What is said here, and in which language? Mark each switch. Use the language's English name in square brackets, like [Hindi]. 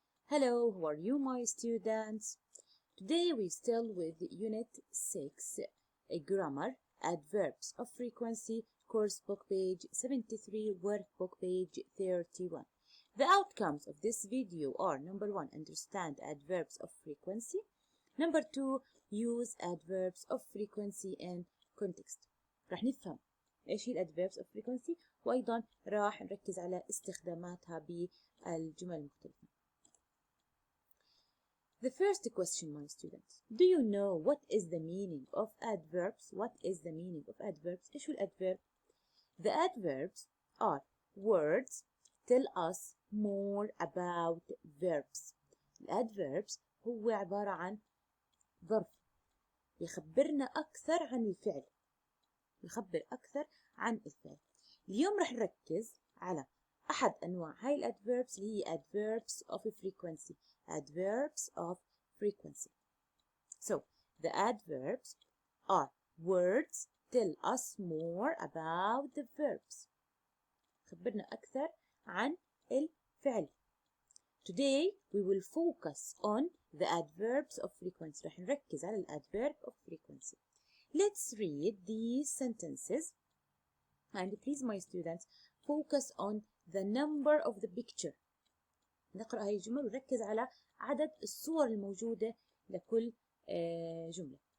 [English] Hello, how are you, my students? Today we still with Unit 6, Grammar, Adverbs of Frequency, course book page 73, workbook page 31. The outcomes of this video are: number 1, understand adverbs of frequency. Number 2, use adverbs of frequency in context. [Arabic] راح نفهم ايش هي [English] adverbs of frequency [Arabic] وايضا راح نركز على استخداماتها بالجمل المختلفة. [English] The first question, my students, do you know what is the meaning of adverbs? What is the meaning of adverbs? [Arabic] إيش هو الأدفيرب؟ [English] The adverbs are words tell us more about verbs. [Arabic] الادverbs هو عبارة عن ظرف يخبرنا أكثر عن الفعل. يخبر أكثر عن الفعل. اليوم رح نركز على أحد أنواع هاي الادverbs اللي هي [English] adverbs of frequency. Adverbs of frequency. So, the adverbs are words tell us more about the verbs. [Arabic] خبرنا أكثر عن الفعل. [English] Today we will focus on the adverbs of frequency. [Arabic] رح نركز على الادverb of frequency. [English] Let's read these sentences. And please, my students, focus on the number of the picture. [Arabic] نقرأ هاي الجمل ونركز على عدد الصور الموجودة لكل جملة.